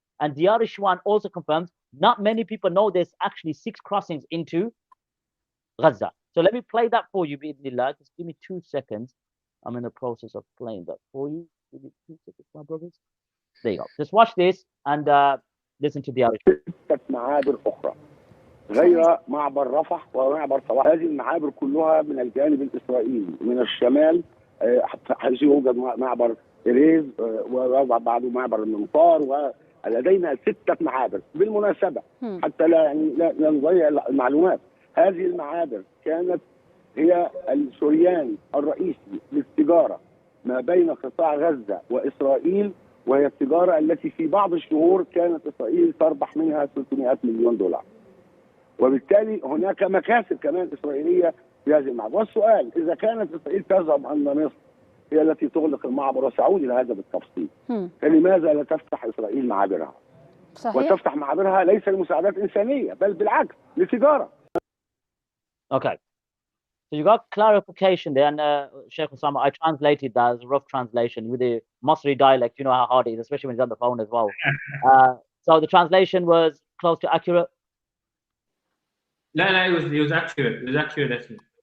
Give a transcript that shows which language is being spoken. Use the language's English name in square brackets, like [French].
[English] And Diyar Ishwan also confirms not many people know there's actually 6 crossings into Gaza. So let me play that for you, bi'idhnillah. Just give me 2 seconds. I'm in the process of playing that for you. Give me 2 seconds, my brothers. There you go. Just watch this and listen to the other. [Arabic] معابر أخرى غير معبر رفح ومعبر صلاح. هذه المعابر كلها من الجانب الإسرائيلي من الشمال، حيث يوجد معبر إريز وبعده معبر المنطار، ولدينا 6 معابر. بالمناسبة حتى لا نضيع المعلومات، هذه المعابر كانت هي الشريان الرئيسي للتجارة ما بين قطاع غزة وإسرائيل، وهي التجارة التي في بعض الشهور كانت إسرائيل تربح منها 300 مليون دولار. وبالتالي هناك مكاسب كمان إسرائيلية في هذه المعبر. والسؤال إذا كانت إسرائيل تزعم أن مصر هي التي تغلق المعبر، وسأعود إلى هذا بالتفصيل، فلماذا لا تفتح إسرائيل معابرها؟ صحيح. وتفتح معابرها ليس لمساعدات إنسانية بل بالعكس لتجارة. [English] Okay. So you got clarification there, and Sheikh Osama, I translated that as a rough translation with the Masri dialect. You know how hard it is, especially when he's on the phone as well. So the translation was close to accurate. No, it was accurate. It was accurate, I think.